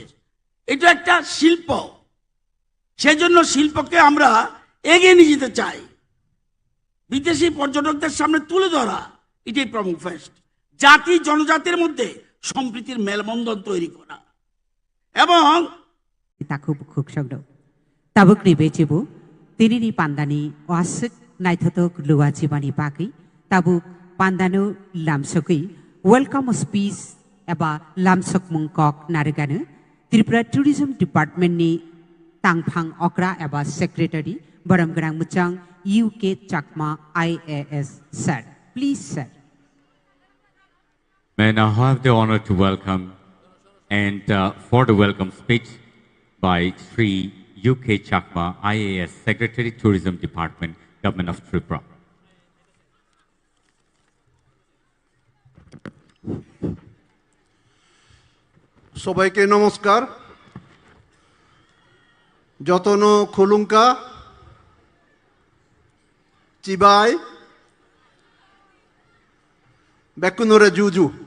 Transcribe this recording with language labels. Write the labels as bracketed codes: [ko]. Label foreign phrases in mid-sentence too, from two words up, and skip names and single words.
[bn] এটা একটা শিল্প, সেজন্য শিল্পকে আমরা এগিয়ে নিয়ে যেতে চাই, বিদেশি পর্যটকদের সামনে তুলে ধরা, এটাই প্রোমো ফেস্ট। জাতি জনজাতির মধ্যে সম্প্রীতির মেলবন্ধন তৈরি করা। এবং [trp] Takub Kuksogdo. Tabuk Ribechibu, Tinini Pandani, Wasik, Naitotok, Luachibani Paki, Tabuk Pandanu, Lamsoki, [en] Welcome of Peace, [trp] Aba Lamsok Mungkok Nariganu, Tripura Tourism Department ni Tangpang Okra, Aba Secretary, Baramgrang Muchang, UK Chakma, [en] IAS, sir. Please, sir. May I now have the honor to welcome and for the welcome speech by Sri UK Chakma, IAS Secretary, Tourism Department, Government of Tripura. [bn] সবাইকে নমস্কার। [trp] যতন খুলুঙ্কা চিবাই বেকুনরে জুজু।